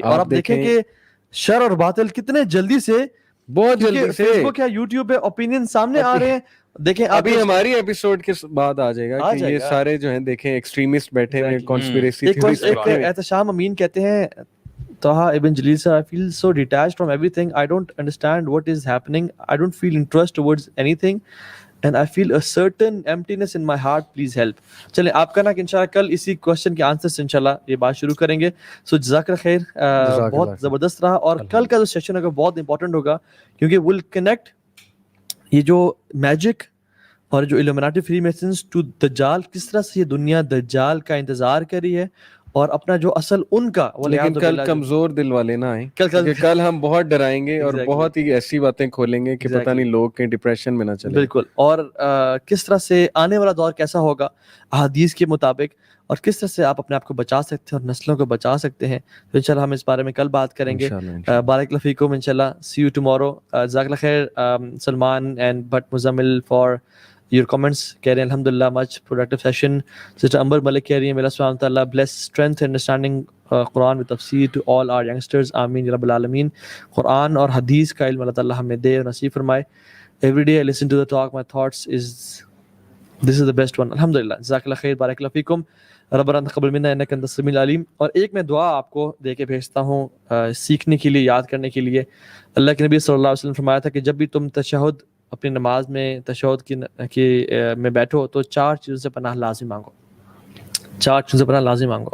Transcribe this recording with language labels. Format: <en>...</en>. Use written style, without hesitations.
<ur>اور آپ دیکھیں کہ شر اور باطل کتنے جلدی سے, بہت جلدی سے فیس بک یا یوٹیوب پہ اوپینین سامنے آ رہے ہیں. دیکھیں ابھی ہماری ایپیسوڈ کے بعد آ جائے گا کہ یہ سارے جو ہیں دیکھیں ایکسٹریمسٹ بیٹھے ہوئے کانسپیریسی تھیوریز.</ur> <en>Ehtisham Amin</en> <ur>کہتے ہیں,</ur> <en>Taha Ibn Jalil sir, I feel so detached from everything. I don't understand what is happening. I don't feel interest towards anything and I feel a certain emptiness in my heart. Please help.</en> <ur>چلیں آپ کا نا کہ انشاءاللہ کل اسی کوشچن کے answer سے انشاءاللہ یہ بات شروع کریں گے. سو جزاک اللہ خیر, بہت زبردست رہا. اور کل کا جو سیشن ہوگا بہت امپورٹنٹ ہوگا کیونکہ</ur> <en>will connect</en> <ur>یہ جو میجک اور جو illuminati فری میسنز ٹو دجال, کس طرح سے یہ دنیا دجال کا انتظار کر رہی ہے اور اپنا جو اصل ان کا. لیکن کل کمزور دل والے نہ آئیں, کیونکہ کل ہم بہت ڈرائیں گے اور بہت ہی ایسی باتیں کھولیں گے کہ پتہ نہیں لوگ کہیں ڈپریشن میں نہ چلیں. بالکل. اور کس طرح سے آنے والا دور کیسا ہوگا احادیث کے مطابق, اور کس طرح سے آپ اپنے آپ کو بچا سکتے ہیں اور نسلوں کو بچا سکتے ہیں. تو انشاءاللہ ہم اس بارے میں کل بات کریں گے. بارک اللہ فیکم انشاءاللہ.</ur> <en>See you tomorrow.</en> <ur>جزاک اللہ خیر Salman and but Muzammil for</ur> <en>your comments.</en> <ur>کہہ رہے ہیں الحمدللہ</ur> <en>much productive session.</en> <ur>Sister Amber Malik کہہ رہی ہیں, اللہ سبحانہ وتعالیٰ</ur> <en>bless strength and understanding</en> <ur>Quran with تفسیر to all our youngsters. آمین یا رب العالمین. قرآن اور حدیث کا علم اللہ تعالیٰ ہمیں دے اور نصیب فرمائے.</ur> <en>Every day I listen to the talk, my thoughts is this is the best one.</en> <ur>الحمدللہ. جزاک اللہ خیر, بارک اللہ فیکم.</ur> <ar>ربنا تقبل منا انک انت السمیع العلیم.</ar> <ur>اور ایک میں دعا آپ کو دے کے بھیجتا ہوں سیکھنے کے لیے, یاد کرنے کے لیے. اللہ کے نبی صلی اللہ علیہ وسلم فرمایا تھا کہ جب بھی تم تشہد اپنی نماز میں تشہد کی میں بیٹھو تو 4 چیزوں سے پناہ لازم مانگو. 4 چیزوں سے پناہ لازم مانگو.</ur>